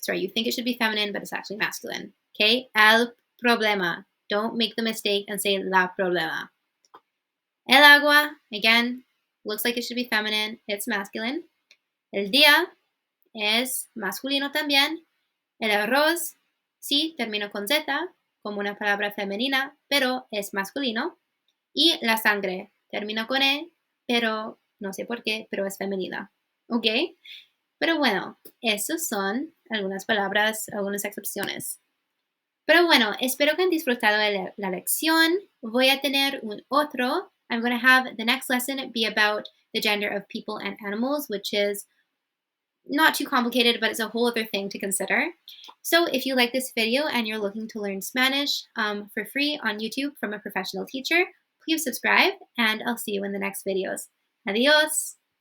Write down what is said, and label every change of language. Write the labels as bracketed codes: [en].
[en] Sorry, you think it should be feminine, but it's actually masculine. Okay? El problema. Don't make the mistake and say la problema. El agua, again, looks like it should be feminine. It's masculine. [es] El día es masculino también. El arroz, sí, termina con Z, como una palabra femenina, pero es masculino. Y la sangre, termina con E, pero no sé por qué, pero es femenina. ¿Ok? Pero bueno, esas son algunas palabras, algunas excepciones. Pero bueno, espero que han disfrutado de la lección. Voy a tener un otro. [en] I'm going to have the next lesson be about the gender of people and animals, which is not too complicated, but it's a whole other thing to consider. So if you like this video and you're looking to learn Spanish for free on YouTube from a professional teacher, please subscribe, and I'll see you in the next videos. Adios!